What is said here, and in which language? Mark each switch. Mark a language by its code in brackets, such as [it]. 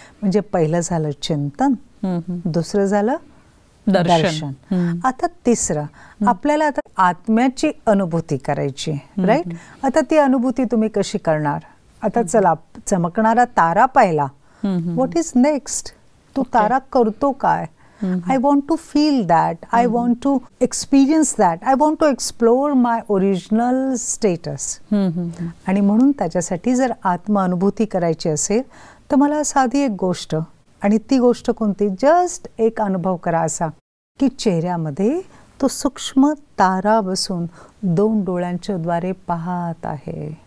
[mr] म्हणजे पहिलं झालं चिंतन, दुसरं झालं दर्शन. आता तिसरं आपल्याला आता आत्म्याची अनुभूती करायची. राईट. आता ती अनुभूती तुम्ही कशी करणार? आता चला, चमकणारा तारा पाहिला, [en] What is next? [mr] तो तारा करतो काय? [en] I want to feel that. I want to experience that. I want to explore my original status. [mr] आणि म्हणून त्याच्यासाठी जर आत्मानुभूती करायची असेल तर मला साधी एक गोष्ट, आणि ती गोष्ट कोणती? जस्ट एक अनुभव करा असा की चेहऱ्यामध्ये तो सूक्ष्म तारा बसून 2 डोळ्यांच्या द्वारे पाहत आहे.